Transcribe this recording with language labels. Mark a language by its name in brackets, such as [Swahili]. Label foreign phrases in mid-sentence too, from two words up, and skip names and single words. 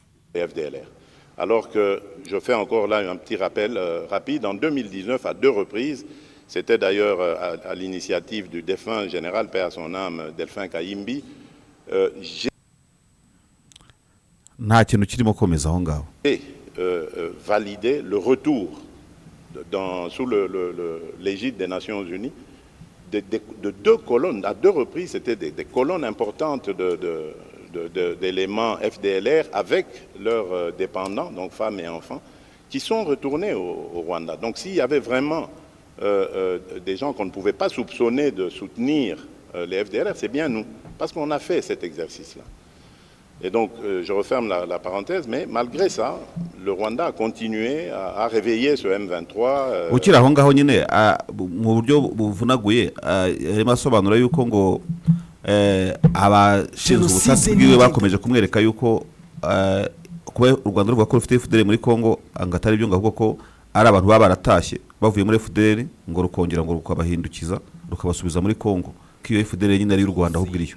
[French] les FDLR. Alors que je fais encore là un petit rappel rapide, en 2019, à 2 reprises, c'était d'ailleurs à l'initiative du défunt général, paix à son âme, Delphin Kayimbi, j'ai [Kinyarwanda] nta kintu kirimo komeza aho ngaho [French] validé le retour sous l'égide des Nations Unies de 2 colonnes. À 2 reprises, c'était des colonnes importantes d'éléments FDLR avec leurs dépendants, donc femmes et enfants, qui sont retournés au Rwanda. Donc s'il y avait vraiment des gens qu'on ne pouvait pas soupçonner de soutenir les FDLR, c'est bien nous, parce qu'on a fait cet exercice-là. Et donc, je referme la parenthèse, mais malgré ça, le Rwanda a continué à réveiller ce M23. [Kinyarwanda] ukiri aho ngaho nyine mu buryo buvunaguye arimo asobanura yuko ngo abashinzwe ubutasi bwiwe bakomeje kumwereka yuko kuba u Rwanda ruvuga ko rufite FDL muri Congo ngo atari byo, ngo ahubwo ko ari abantu baba baratashye bavuye muri FDL ngo rukongera ngo rukabahindukiza rukabasubiza muri Congo, ko iyo FDL nyine ari y'u Rwanda ahubwo iriyo.